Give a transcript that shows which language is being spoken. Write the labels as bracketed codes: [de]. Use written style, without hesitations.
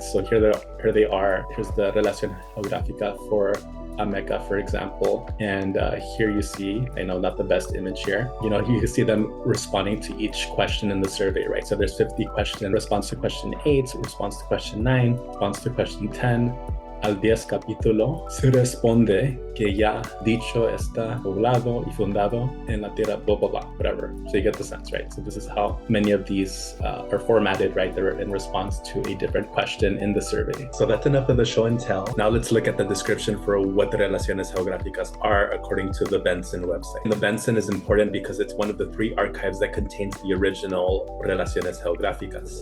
[en] So here they are. Here's the Relación Geográfica for Ameca, for example. And here you see, I know not the best image here, you can see them responding to each question in the survey, right? So there's 50 questions, response to question 8, response to question 9, response to question 10. [es] Al 10 capítulo se responde que ya dicho está poblado y fundado en la tierra, [en] blah, blah, blah, whatever. So you get the sense, right? So this is how many of these are formatted, right? They're in response to a different question in the survey. So that's enough of the show and tell. Now let's look at the description for what the Relaciones Geográficas are according to the Benson website. And the Benson is important because it's one of the 3 archives that contains the original Relaciones Geográficas.